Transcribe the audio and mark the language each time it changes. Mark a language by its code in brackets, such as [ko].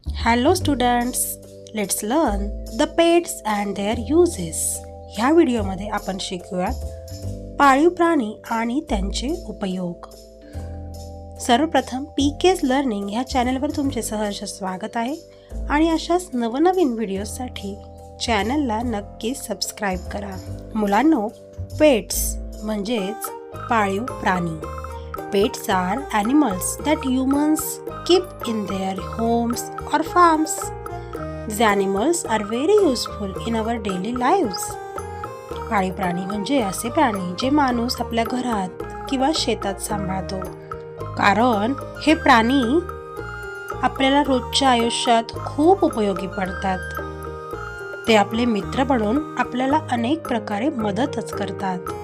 [en] Hello students, let's learn the pets and their uses. [mr] ह्या व्हिडिओमध्ये आपण शिकूयात पाळीव प्राणी आणि त्यांचे उपयोग. सर्वप्रथम पीकेज लर्निंग ह्या चॅनलवर तुमचे सहर्ष स्वागत आहे आणि अशाच नवनवीन व्हिडिओसाठी चॅनलला नक्की सबस्क्राइब करा. मुलांनो, पेट्स म्हणजेच पाळीव प्राणी. [en] Pets are animals that humans keep in their homes or farms. These animals are very useful in our daily lives. [mr] पाळीव प्राणी म्हणजे असे प्राणी जे माणूस आपल्या घरात किंवा शेतात सांभाळतो, कारण हे प्राणी आपल्याला रोजच्या आयुष्यात खूप उपयोगी पडतात. ते आपले मित्र बनून आपल्याला अनेक प्रकारे मदतच करतात.